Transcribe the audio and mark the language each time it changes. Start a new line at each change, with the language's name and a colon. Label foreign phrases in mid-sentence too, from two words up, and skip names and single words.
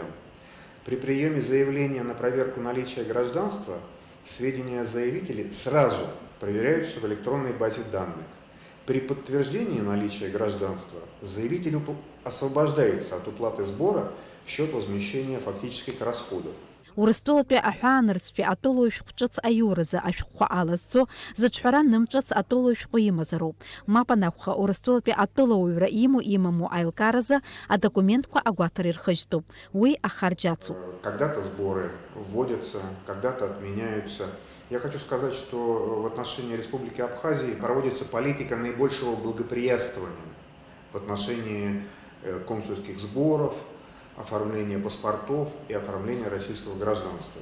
Russian: При приеме заявления на проверку наличия гражданства сведения о заявителе сразу проверяются в электронной базе данных. При подтверждении наличия гражданства заявитель освобождается от уплаты сбора в счет возмещения фактических расходов.
Abkhazian: Урыстәылатәи аҳәаанырцәтәи атәылоу ишәҟә ҿыц аиуразы ашәҟәқәа алазҵо зыҿҳәара нымҿыц атәылоу ишәҟәы имазароуп. Мап анакәха, Урыстәылатәи атәылауаҩра имоу аилкаразы адокументқәа агәаҭара ирхыжьтәуп. Уи ахарџь ацуп.
Russian: Когда-то сборы вводятся, когда-то отменяются. Я хочу сказать, что в отношении Республики Абхазии проводится политика наибольшего благоприятствования в отношении консульских сборов, оформления паспортов и оформления российского гражданства.